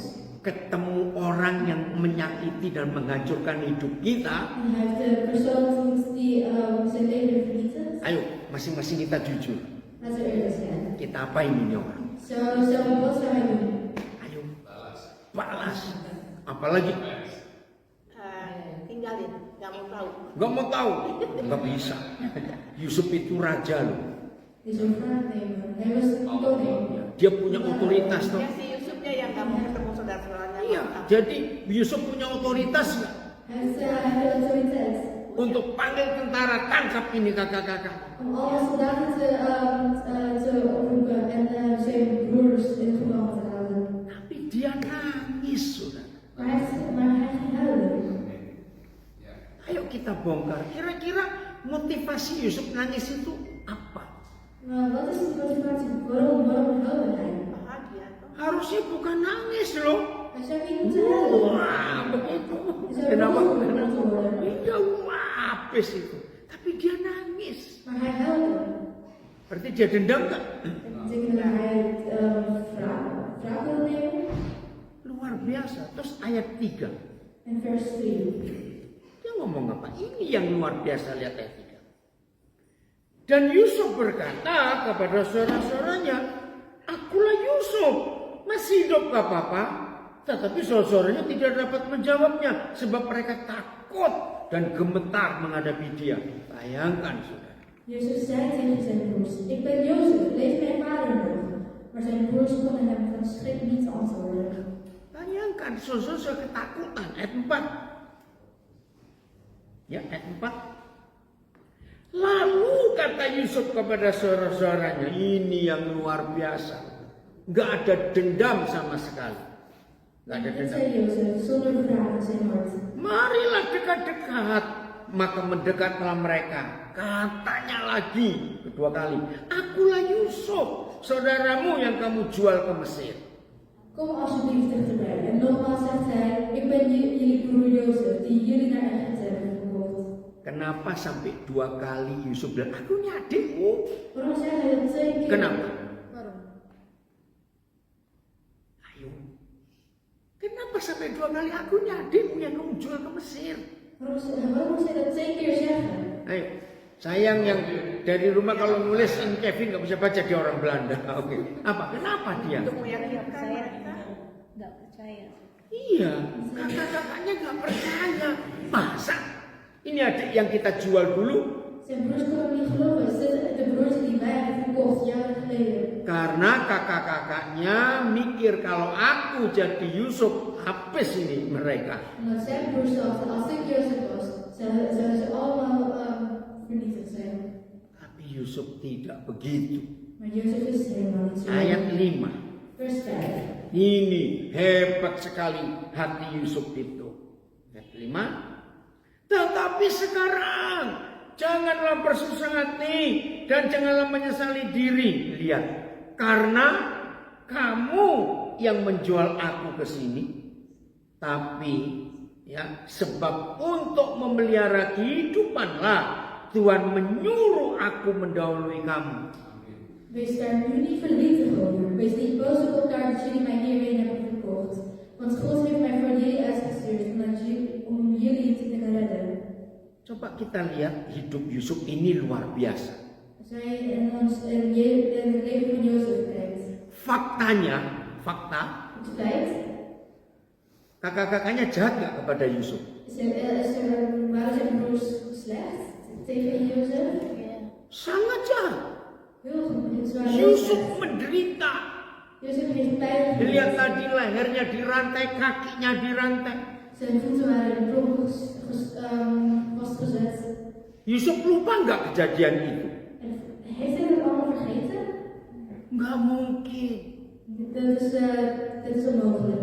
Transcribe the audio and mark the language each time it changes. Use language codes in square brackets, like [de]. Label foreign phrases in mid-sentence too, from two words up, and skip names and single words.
[id] ketemu orang yang menyakiti dan menghancurkan hidup kita, [nl] en hij heeft de persoon ontmoet die zijn leven vernietigt, [id] ayo masing-masing kita jujur. [nl] laten we eerlijk zijn. [id] Kita apain ini orang? [nl] Wat zou hij doen? [id] Ayo, balas. Apalagi Tinggalin, nggak mau tahu. nggak mau tahu, nggak bisa. Yusuf itu raja loh. [nl] Die zo'n vraag nemen. Hij was koning. [id] Dia punya otoritas toh. Ya si Yusuf Yusufnya yang nggak mau ketemu saudara-saudaranya. Iya, jadi Yusuf punya otoritas nggak [nl] Hij heeft autoriteit [id] untuk panggil tentara, tangkap ini kakak-kakak. [nl] om alle soldaten te oproepen en zijn broers in het gevangen te houden. [id] Tapi dia nangis, saudara. [nl] Maar hij ging huilen. [id] Ya. Ayo kita bongkar. Kira-kira motivasi Yusuf nangis itu apa? [nl] Maar wat is de motivatie? Waarom huilde hij? [id] Bahagia tuh. Harusnya bukan nangis loh. [nl] Hij zou niet moeten huilen. [id] Wah, begitu. [nl] Hij zou [id] Kenapa? [nl] boos moeten worden. [id] Iya, wapes itu. Tapi dia nangis. [nl] Maar hij huilde. [id] Berarti dia dendam nggak? [nl] Dat betekent dat hij wraak wilde nemen. [id] Luar biasa. Terus ayat 3. [nl] En vers 3. [id] Dia ngomong apa? Ini yang luar biasa, lihat ayat 3. Dan Yusuf berkata kepada saudara-saudaranya, akulah Yusuf, masih hidup gak apa-apa. Tetapi saudara-saudaranya tidak dapat menjawabnya, sebab mereka takut dan gemetar menghadapi dia. Bayangkan saudara. [nl] Jozef zei tegen zijn broers, ik ben Jozef, leeft mijn vader nog? Maar zijn broers konden hem van schrik niet antwoorden. [id] Bayangkan saudara-saudara ketakutan. Ayat 4. Ya, ayat 4. Lalu kata Yusuf kepada saudara-saudaranya, ini yang luar biasa. Gak ada dendam sama sekali. Gak ada [nl] Dat [id] dendam. [nl] zei Jozef, zonder wraak in zijn hart. [id] Marilah dekat-dekat. Maka mendekatlah mereka. Katanya lagi kedua kali, akulah Yusuf, saudaramu yang kamu jual ke Mesir. [nl] Kom alsjeblieft dichterbij. En nogmaals zegt hij, ik ben jullie broer Jozef, die jullie naar Egypte hebben verkocht. [id] Kenapa sampai 2 kali Yusuf bilang, aku ini adikmu? [nl] Waarom zei hij dat 2 keer? [id] Kenapa? [nl] Waarom? [id] Ayo. Kenapa sampai 2 kali aku ini adikmu yang kamu jual ke Mesir? [nl] Waarom moest hij dat 2 keer zeggen? [id] Ayo. Sayang yang dari rumah kalau nulis ini Kevin nggak bisa baca, dia orang Belanda. Oke. Apa? Kenapa dia? Untuk meyakinkan Saya mereka. nggak percaya. Iya, kakak-kakaknya nggak percaya. Masa? Ini adik yang kita jual dulu. [nl] Zijn broers konden niet geloven. De broers die wij hebben verkocht jaren geleden. [id] Karena kakak-kakaknya mikir kalau aku jadi Yusuf, habis ini mereka. [nl] Omdat zijn broers dachten, als ik Jozef was, zouden ze allemaal vernietigd zijn. [id] Tapi Yusuf tidak begitu. [nl] Maar Jozef is helemaal niet zo. [id] Ayat 5. [nl] Vers 5. [id] Ini hebat sekali hati Yusuf itu. Ayat 5. Tetapi sekarang janganlah bersusah hati dan janganlah menyesali diri. Lihat, karena kamu yang menjual aku ke sini, tapi ya sebab untuk memelihara kehidupanlah Tuhan menyuruh aku mendahului kamu. [nl] Wees daar nu niet verdrietig over. Wees niet boos op elkaar dat jullie mij hierheen hebben verkocht. Want God heeft mij voor jullie uitgestuurd om jullie te kunnen redden. [id] Coba kita lihat hidup Yusuf ini luar biasa. [nl] Als wij in het leven van Jozef kijkt. [id] Fakta, [nl] Het feit, [id] kakak-kakaknya jahat gak kepada Yusuf? [nl] waren zijn broers slecht tegen Jozef? [id] Sangat jahat. [nl] Heel goed. Ze waren heel [id] Yusuf [nl] slecht. [id] menderita. [nl] Jozef heeft pijn [id] Lihat [nl] geleden. [id] tadi lehernya dirantai, kakinya dirantai. [nl] Zijn voeten waren in brommen vastgezet. [id] Yusuf lupa nggak kejadian itu? [nl] En heeft hij dat allemaal vergeten? [id] Nggak mungkin. [nl] Dat is onmogelijk.